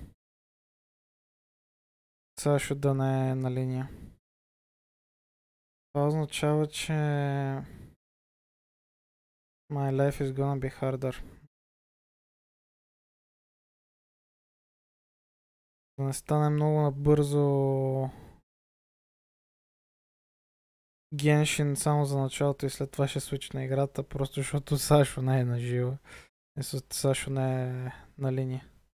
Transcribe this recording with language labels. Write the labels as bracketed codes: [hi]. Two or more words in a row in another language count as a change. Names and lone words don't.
[bg] Сашо да не е на линия. Това означава, че [en] my life is gonna be harder. [bg] Да не стане много набързо Genshin само за началото и след това ще свична играта, просто защото Сашо не е на живо. Сашо не е на линия.